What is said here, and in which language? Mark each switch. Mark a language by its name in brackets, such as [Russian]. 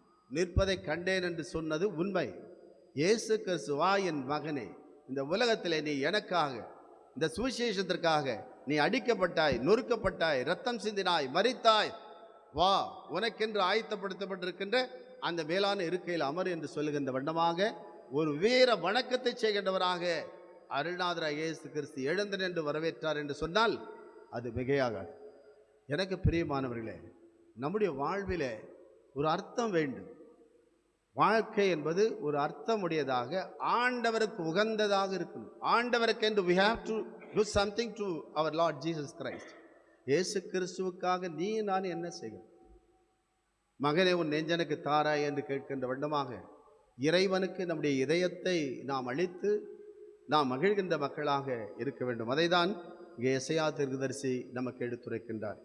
[Tamil] நிற்பதை கண்டேன் என்று சொன்னது உண்மை. இயேசு கிறிஸ்து, வா என் மகனே, இந்த உலகத்திலே நீ எனக்காக, இந்த சுவிசேஷத்திற்காக நீ அடிக்கப்பட்டாய், நொறுக்கப்பட்டாய், இரத்தம் சிந்தினாய், மரித்தாய், வா, உனக்கென்று ஆயத்தப்படுத்தப்பட்டிருக்கின்ற அந்த மேலான இருக்கையில் அமர் என்று சொல்லுகின்ற வண்ணமாக ஒரு வீர வணக்கத்தை செய்கின்றவராக அருள்நாதராகிய இயேசு கிறிஸ்து எழுந்து நின்று வரவேற்றார் என்று சொன்னால் அது மிகையாகாது. எனக்கு பிரியமானவர்களே, நம்முடைய வாழ்விலே ஒரு அர்த்தம் வேண்டும். வாழ்க்கை என்பது ஒரு அர்த்தமுடையதாக, ஆண்டவருக்கு உகந்ததாக இருக்கணும். ஆண்டவருக்கு என்று [English] we have to do something to our Lord Jesus Christ. [Tamil] இயேசு கிறிஸ்துவுக்காக நீ நான் என்ன செய்கிறோம்? மகனே, உன் நெஞ்சனுக்கு தாராய் என்று கேட்கின்ற வண்ணமாக இறைவனுக்கு நம்முடைய இதயத்தை நாம் அளித்து நாம் மகிழ்கின்ற மக்களாக இருக்க வேண்டும். அதை தான் இங்கே எசையா தீர்க்கதரிசி நமக்கு எடுத்துரைக்கின்றார்.